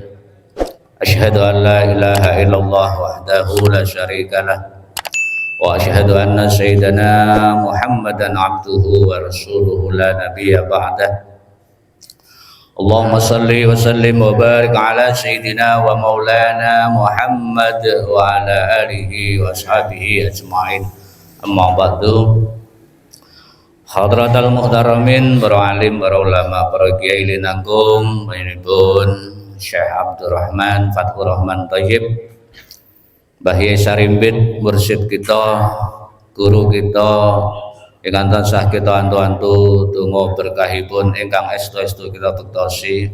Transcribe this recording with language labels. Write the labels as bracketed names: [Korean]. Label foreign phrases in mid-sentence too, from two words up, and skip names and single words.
[Arabic] أشهد أن لا إله إلا الله وحده لا شريك له وأشهد أن سيدنا محمدا عبده ورسوله لا نبي بعده. اللهم صل وسلم وبارك على سيدنا ومولانا محمد وعلى آله وأصحابه أجمعين. أما بعد. حضرات المحترمين, [Javanese] para alim, para ulama, para kiai linanggung, panjenenganipun Syekh Abdurrahman Fathur Rahman Thayyib, Mbah Yai Sarimbit, mursyid kita, guru kita, ingkang tansah kita antu-antu donga berkahipun ingkang estu-estu kita tektosi.